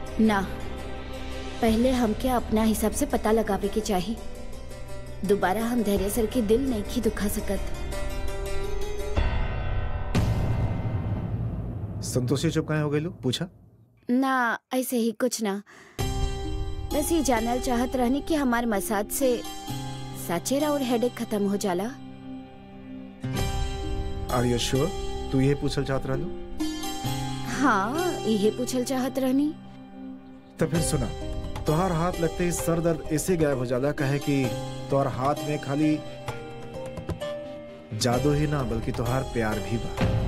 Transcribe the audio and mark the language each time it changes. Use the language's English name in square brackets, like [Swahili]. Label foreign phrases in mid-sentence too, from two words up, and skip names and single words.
[Bhojpuri] पहले हमके अपना हिसाब से पता लगावे के चाहिए दोबारा हम धैर्य सर के दिल नहीं की दुखा सकत। संतोषी चुप काहे हो गई? पूछा ना, ऐसे ही कुछ ना, बस ये जानल चाहत रहनी कि हमार मसाज से साचेरा और हेडेक खत्म हो जाला। [English] Are you sure? [Bhojpuri] तू ये पूछल चाहत रहलू? हाँ, ये पूछल चाहत रहनी। तो फिर सुना, तोहार हाथ लगते ही सर दर्द ऐसे गायब हो जाला कहे कि तोहार हाथ में खाली जादू ही ना बल्कि तोहार प्यार भी बा।